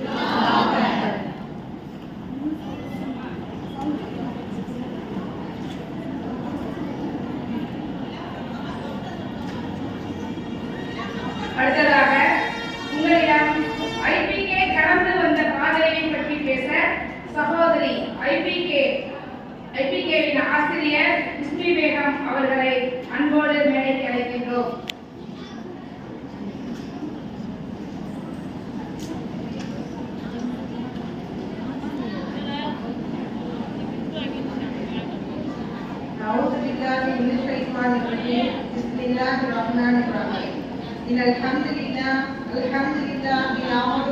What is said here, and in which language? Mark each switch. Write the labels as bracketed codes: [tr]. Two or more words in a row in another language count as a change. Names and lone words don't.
[ta] அடுத்ததாக உங்களிடம் ஐபிகே கடந்து வந்த பாதையை பற்றி பேச சகோதரி ஐபிகேவின் ஆசிரியர் இஸ்மி பேகம் அவர்களை அன்போடு மேடைக்கு அழைக்கின்றோம். [ar] أعوذ بالله من الشيطان الرجيم بسم الله الرحمن الرحيم إن الحمد لله نحمده